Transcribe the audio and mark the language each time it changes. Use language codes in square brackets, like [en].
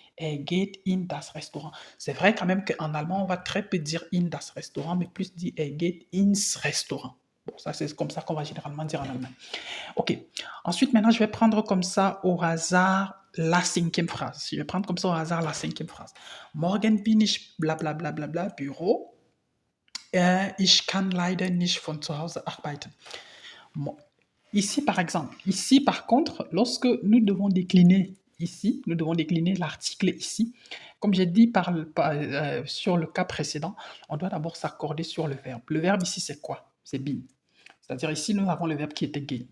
[de] Geht in das Restaurant. [fr] C'est vrai quand même qu'en allemand, on va très peu dire [de] in das Restaurant, [fr] mais plus dire [de] geht ins Restaurant. [fr] Bon, ça c'est comme ça qu'on va généralement dire en allemand. Ok. Ensuite, maintenant, je vais prendre comme ça au hasard la 5e phrase. Je vais prendre comme ça au hasard la 5e phrase. [de] Morgen bin ich blablabla Büro. Ich kann leider nicht von zu Hause arbeiten. [fr] Bon. Ici, par exemple, ici, par contre, lorsque nous devons décliner ici, nous devons décliner l'article ici. Comme j'ai dit sur le cas précédent, on doit d'abord s'accorder sur le verbe. Le verbe ici, c'est quoi? C'est bin. C'est-à-dire ici, nous avons le verbe qui était gain.